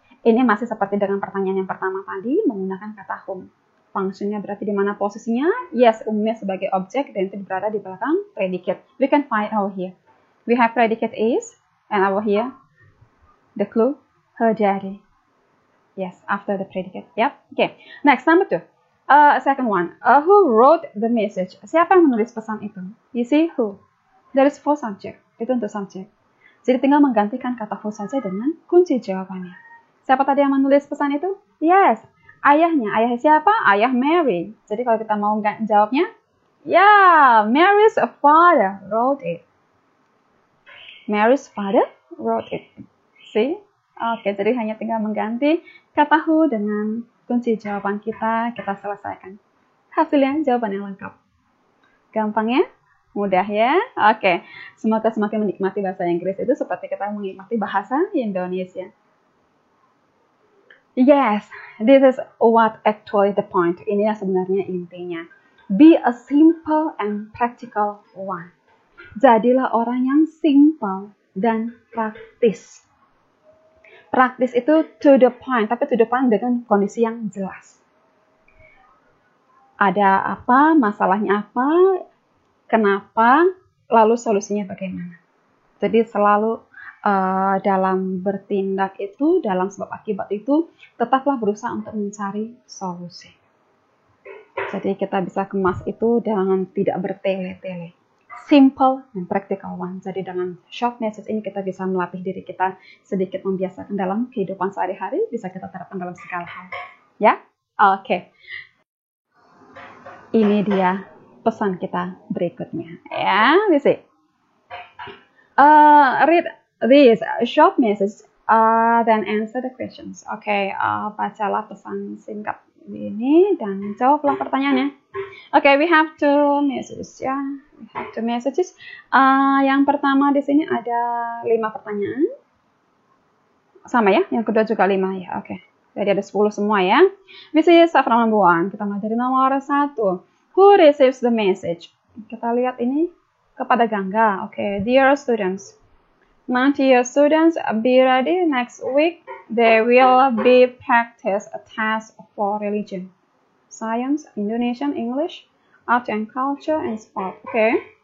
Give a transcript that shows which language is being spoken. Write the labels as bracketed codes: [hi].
[id] Ini masih seperti dengan pertanyaan yang pertama tadi, menggunakan kata whom. Fungsinya berarti di mana posisinya? Yes, umumnya sebagai objek dan itu berada di belakang predicate. [en] We can find out here. We have predicate is, and over here, the clue, her diary. Yes, after the predicate. Yep. Okay. Next, number 2. Second one. Who wrote the message? [id] Siapa yang menulis pesan itu? [en] You see who? There is for subject. [id] Itu untuk subject. Jadi tinggal menggantikan kata who saja dengan kunci jawabannya. Siapa tadi yang menulis pesan itu? Yes, ayahnya. Ayah siapa? Ayah Mary. Jadi kalau kita mau jawabnya, [en] Mary's father wrote it. Mary's father wrote it. See? [id] Oke, jadi hanya tinggal mengganti kata who dengan kunci jawaban kita selesaikan. Hasilnya jawaban yang lengkap. Gampang ya? Mudah ya? Oke. Semoga semakin menikmati bahasa Inggris itu seperti kita menikmati bahasa Indonesia. [en] Yes, this is what actually the point. [id] Ini yang sebenarnya intinya. [en] Be a simple and practical one. [id] Jadilah orang yang simple dan praktis. Praktis itu to the point, tapi to the point dengan kondisi yang jelas. Ada apa, masalahnya apa, kenapa, lalu solusinya bagaimana. Jadi selalu dalam bertindak itu, dalam sebab akibat itu, tetaplah berusaha untuk mencari solusi. Jadi kita bisa kemas itu dengan tidak bertele-tele. Simple dan practical one. Jadi dengan short message ini kita bisa melatih diri kita sedikit membiasakan dalam kehidupan sehari-hari, bisa kita terapkan dalam segala hal. Ya? Oke. Ini dia pesan kita berikutnya. Ya, bisa. [en] Read this short message, then answer the questions. [id] Oke, bacalah pesan singkat ini dan jawablah pertanyaannya. [en] Oke, we have two messages ya. We have two messages. [id] Yang pertama di sini ada 5 pertanyaan. Sama ya, yang kedua juga 5 ya. Oke. Jadi ada 10 semua ya. [en] This is from number 1. [id] Kita mulai dari nomor 1. [en] Who receives the message? [id] Kita lihat ini kepada Gangga. [en] Oke, dear students. Now dear students, be ready next week. There will be practice a test for religion, science, Indonesian, English, art and culture, and sport. Okay.